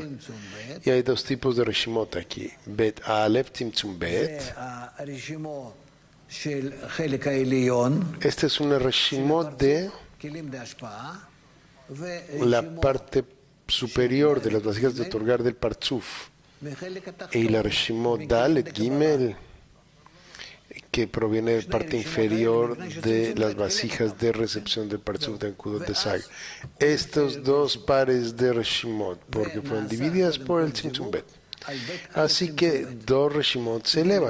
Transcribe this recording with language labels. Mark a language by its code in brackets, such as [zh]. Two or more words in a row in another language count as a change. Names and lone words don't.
[es] Y hay dos tipos de Reshimot aquí, [he] בית אלף, צמצום בית. [es] Esta es una Reshimot de la parte superior de las vasijas de otorgar del Partzuf [he] מחלק התחתון. [es] y la Reshimot [he] דלת גימל, [es] que proviene de parte inferior de las vasijas de recepción del Partzuf de Ankudot de Sag. Estos dos pares de Reshimot, porque fueron divididas por el [he] צמצום בית. [es] Así que dos Reshimot se elevan.